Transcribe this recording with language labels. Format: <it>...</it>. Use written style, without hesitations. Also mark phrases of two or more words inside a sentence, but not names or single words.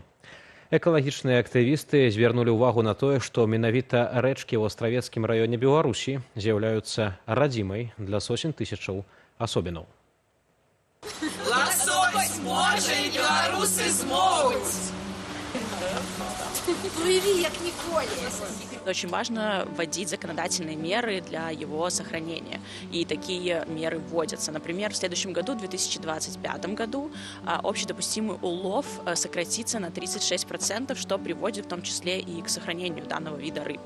<be>Экалагічныя актывісты звярнулі ўвагу на тое, што менавіта рэчкі ў астравецкім раёне Беларусі з'яўляюцца радзімай для сотень тысячаў асобінаў. Ласось можа і беларусы змогуць! Плыви, як ніколі!</be> <ru>Очень важно вводить законодательные меры для его сохранения. И такие меры вводятся. Например, в следующем году, в 2025 году, общедопустимый улов сократится на 36%, что приводит в том числе и к сохранению данного вида рыб.</ru>